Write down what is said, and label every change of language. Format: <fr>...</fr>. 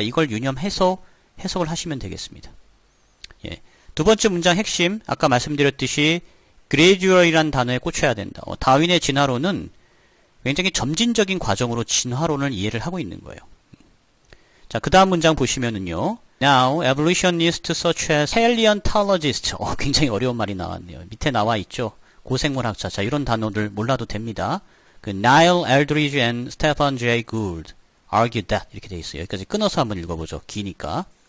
<ko>이걸 유념해서 해석을 하시면 되겠습니다. 예. 두 번째 문장 핵심, 아까 말씀드렸듯이 gradual이란 단어에 꽂혀야 된다. 다윈의 진화론은 굉장히 점진적인 과정으로 진화론을 이해를 하고 있는 거예요. 자, 그 다음 문장 보시면은요.</ko> <en>Now, evolutionists such as paleontologists.</en> <ko>굉장히 어려운 말이 나왔네요. 밑에 나와 있죠. 고생물학자. 자, 이런 단어들 몰라도 됩니다. 그</ko> <en>Niall Eldridge and Stephen Jay Gould argued that.</en> <ko>이렇게 돼 있어요. 여기까지 끊어서 한번 읽어보죠. 기니까.</ko>